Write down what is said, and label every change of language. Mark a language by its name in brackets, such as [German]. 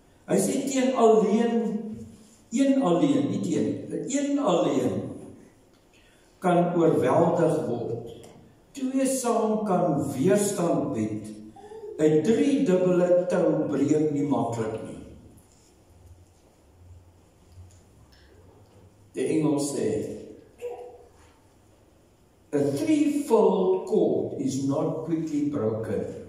[Afrikaans] Hy sê teen alleen, een alleen, nie teen, een alleen kan oorweldig word. Twee saam kan weerstand bied. 'n driedubbele tou breek nie maklik nie. Die Engels sê, [English] a threefold cord is not quickly broken.